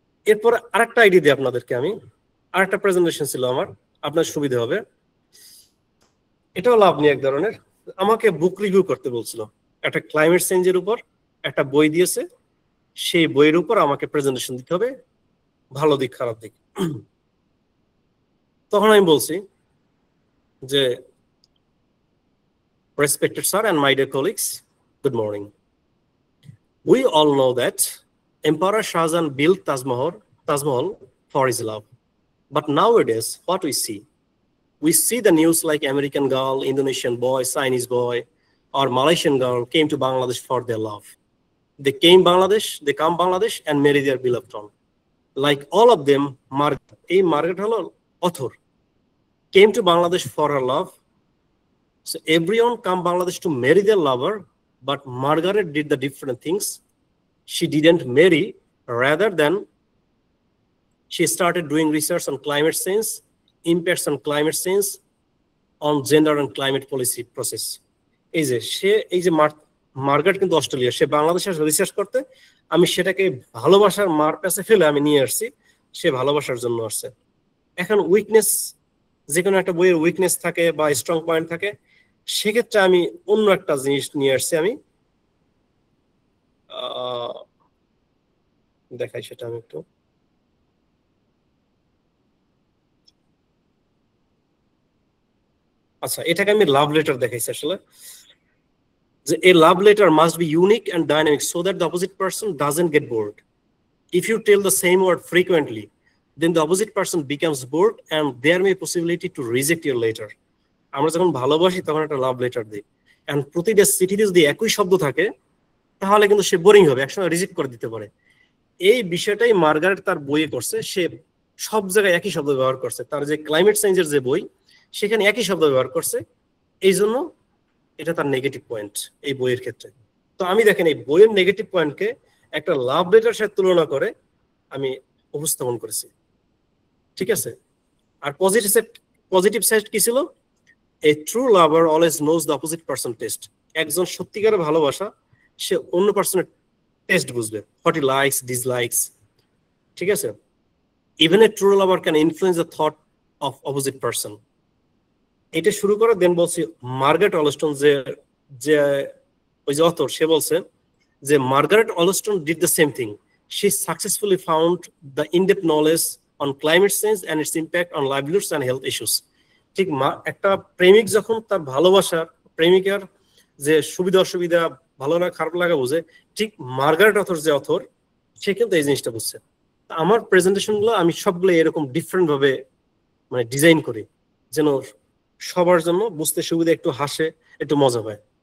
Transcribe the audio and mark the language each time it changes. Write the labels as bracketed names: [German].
[Bangla] এরপর আরেকটা আইডিয়া দিই আপনাদেরকে আমি। আরেকটা প্রেজেন্টেশন ছিল আমার, আপনার সুবিধা হবে। এটাও লাভ নিয়ে এক ধরনের। আমাকে বুক রিভিউ করতে বলছিল একটা ক্লাইমেট চেঞ্জের উপর, একটা বই দিয়েছে, সেই বইয়ের উপর আমাকে প্রেজেন্টেশন দিতে হবে, ভালো দিক খারাপ দিক। তখন আমি বলছি যে, [English] respected sir and my dear colleagues, good morning. We all know that Emperor Shah Jahan built Taj Mahal for his love. But nowadays, what we see the news like American girl, Indonesian boy, Chinese boy, or Malaysian girl came to Bangladesh for their love. They come Bangladesh and marry their beloved one. Like all of them, Margaret Hall author came to Bangladesh for her love. So everyone come Bangladesh to marry their lover, but Margaret did the different things. She didn't marry, rather than she started doing research on climate change, impacts on climate change, on gender and climate policy process. [Bangla] এই যে Margaret কিন্তু Australia, সে বাংলাদেশের research করতে, আমি সেটাকে ভালোবাসার মার কাছে ফেলে আমি নিয়ে আসছি, সে ভালোবাসার জন্য আসছে। এখন উইকনেস, যে কোনো একটা বইয়ের উইকনেস থাকে বা স্ট্রং পয়েন্ট থাকে, সেক্ষেত্রে আমি অন্য একটা জিনিস নিয়ে আসছি। আমি দেখাই সেটা আমি একটু। আচ্ছা, এটাকে আমি লাভ লেটার দেখাইছি আসলে, যে [English] a love letter must be unique and dynamic so that the opposite person doesn't get bored. If you tell the same word frequently, then the opposite person becomes bored and there may be possibility to reject your letter. [Bangla] আমরা যখন ভালোবাসি তখন একটা love letter দিই, and প্রতিটা চিঠিতে যদি একই শব্দ থাকে তাহলে কিন্তু সে বোরিং হবে, একসময় রিজেক্ট করে দিতে পারে। এই বিষয়টাই মার্গারেট তার বইয়ে করছে, সে সব জায়গায় একই শব্দ ব্যবহার করছে। তার যে ক্লাইমেট চেঞ্জের যে বই, সেখানে একই শব্দ ব্যবহার করছে, এই জন্য এটা তার নেগেটিভ পয়েন্ট এই বইয়ের ক্ষেত্রে। তো আমি দেখেন এই বইয়ের নেগেটিভ পয়েন্টকে একটা লাভ লেটার সাথে তুলনা করে আমি উপস্থাপন করেছি, ঠিক আছে। আর পজিটিভ সাইড কি ছিল? [English] A true lover always knows the opposite person taste. [Bangla] একজন সত্যিকারের ভালোবাসা, সে অন্য পার্সনের টেস্ট বুঝবে, [English] what he likes, dislikes, [Bangla] ঠিক আছে। [English] Even a true lover can influence the thought of opposite person. [Bangla] এটা শুরু করে দেন বলছি মার্গারেট অলস্টন, যে ওই যে অথর, সে বলছে যে Margaret অলস্টন [English] Did the same thing. She successfully found the in-depth knowledge on climate change and its impact on livelihoods and health issues. [Bangla] ঠিক একটা প্রেমিক যখন তার ভালোবাসার, প্রেমিকার যে সুবিধা অসুবিধা, ভালো লাগা খারাপ লাগা বুঝে, ঠিক মার্গারেট অথর যে অথর, সে কিন্তু এই জিনিসটা বুঝছে। আমার প্রেজেন্টেশন গুলো আমি সবগুলো এরকম ডিফারেন্ট ভাবে মানে ডিজাইন করি, যেন সবার জন্য বুঝতে সুবিধা, একটু হাসে, একটু মজা হয়।